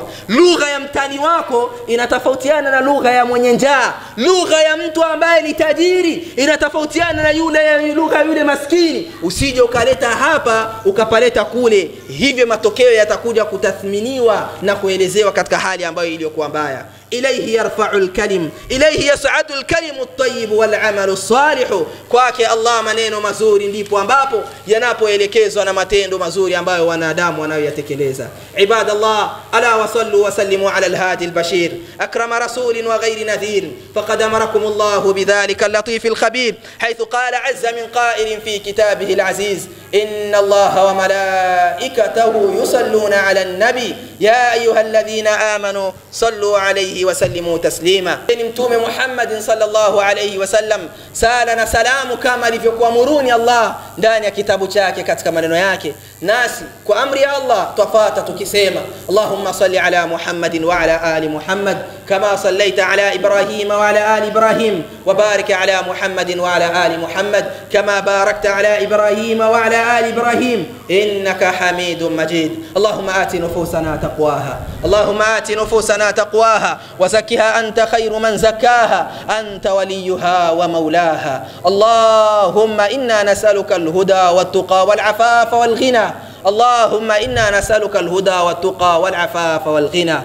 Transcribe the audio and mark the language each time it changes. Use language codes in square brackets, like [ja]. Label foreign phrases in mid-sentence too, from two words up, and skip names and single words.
[sw] Lugha ya mtani wako inatofautiana na lugha ya mwenye njaa. Lugha ya mtu ambaye ni tajiri inatofautiana na lugha yule maskini. Usije ukaleta hapa ukapaleta kule, hivyo matokeo yatakuja kutathminiwa na kuelezewa katika hali ambayo iliyokuwa mbaya. [ar] إليه يرفع الكلم إليه يصعد الكلم الطيب والعمل الصالح. [sw] kwake Allah maneno mazuri ndipo ambapo yanapoelekezwa na matendo mazuri ambayo wanadamu wanayoyatekeleza. [ar] Ibadallah, ألا وصلوا وسلموا على الهادي البشير أكرم رسول وخير نذير فقد أمركم الله بذلك اللطيف الخبير حيث قال عز من قائل في كتابه العزيز إن الله وملائكته يصلون على النبي يا أيها الذين آمنوا صلوا عليه وسلموا تسليما. [sw] Mtume Muhammad [ar] صلى الله عليه وسلم [sw] sala na salamu kama alivyokuamuruni Allah ndani ya kitabu chake katika maneno yake, nasi kwa amri ya Allah twafuata tukisema [ar] اللهم صل على محمد وعلى آل محمد كما صليت على إبراهيم وعلى آل إبراهيم وبارك على محمد وعلى آل محمد كما باركت على إبراهيم وعلى آل إبراهيم إنك حميد مجيد. اللهم آت نفوسنا تقواها، اللهم آت نفوسنا تقواها وزكها أنت خير من زكاها أنت وليها ومولاها. اللهم إنا نسألك الهدى والتقى والعفاف والغنى. اللهم إنا نسألك الهدى والتقى والعفاف والغنى.